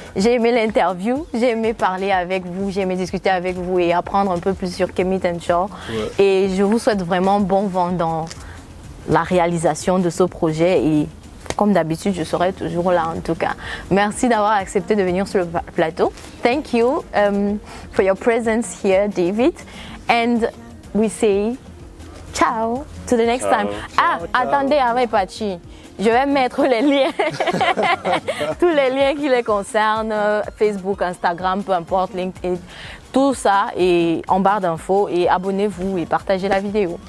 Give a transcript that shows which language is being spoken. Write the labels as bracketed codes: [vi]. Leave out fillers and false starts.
[fr] J'ai aimé l'interview. J'ai aimé parler avec vous. J'ai aimé discuter avec vous et apprendre un peu plus sur Kemi Tenture. Et je vous souhaite vraiment bon vent dans la réalisation de ce projet. Et comme d'habitude, je serai toujours là en tout cas. Merci d'avoir accepté de venir sur le plateau. [en] Thank you for your presence here, David. And we say ciao to the next time. [fr] Attendez, avec Pachi. Je vais mettre les liens, tous les liens qui les concernent, Facebook, Instagram, peu importe, LinkedIn, tout ça et en barre d'infos. Et abonnez-vous et partagez la vidéo.